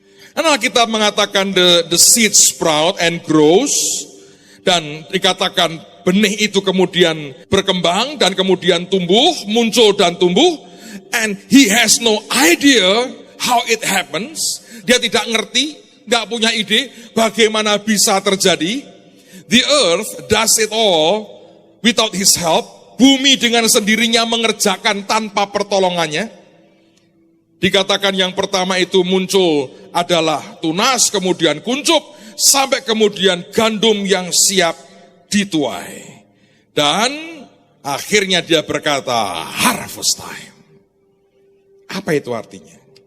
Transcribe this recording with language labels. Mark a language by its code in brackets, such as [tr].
[id] Karena kita mengatakan [en] the seed sprout and grows, [id] dan dikatakan benih itu kemudian berkembang dan kemudian tumbuh, muncul dan tumbuh, [en] and he has no idea how it happens. [id] Dia tidak ngerti, tidak punya ide bagaimana bisa terjadi. [en] The earth does it all without his help. [id] Bumi dengan sendirinya mengerjakan tanpa pertolongannya. Dikatakan yang pertama itu muncul adalah tunas, kemudian kuncup, sampai kemudian gandum yang siap dituai. Dan akhirnya dia berkata, [en] harvest time. [id] Apa itu artinya?